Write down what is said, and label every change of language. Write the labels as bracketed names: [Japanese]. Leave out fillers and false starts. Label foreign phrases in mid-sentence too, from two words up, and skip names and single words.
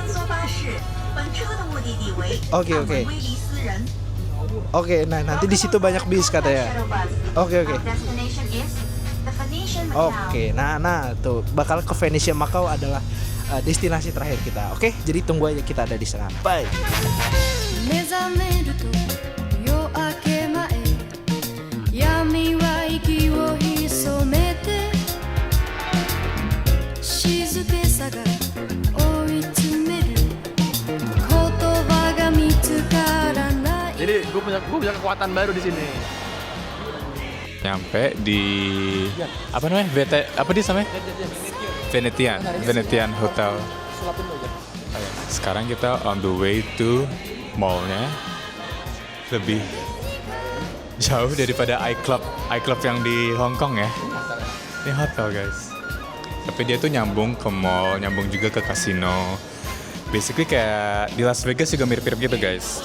[Indonesian] Oke, nah nanti di situ banyak bis katanya. Oke. Nah tuh bakal ke Venesia Macau adalah destinasi terakhir kita. Oke, jadi tunggu aja kita ada di sana. Bye. [Japanese] 目覚めると夜明け前闇は息を潜めて静けさが追い詰める言葉が見つからない [Indonesian] Jadi gue punya kekuatan baru di sini. Nyampe di apa namanya? Apa di namanya? Venetian Hotel. Sekarang kita [English] on the way [Indonesian] to mall-nya. Lebih jauh daripada iClub yang di Hong Kong ya. Ini hotel guys. Tapi dia tuh nyambung ke mall, nyambung juga ke kasino. Basically kayak di Las Vegas juga mirip-mirip gitu guys.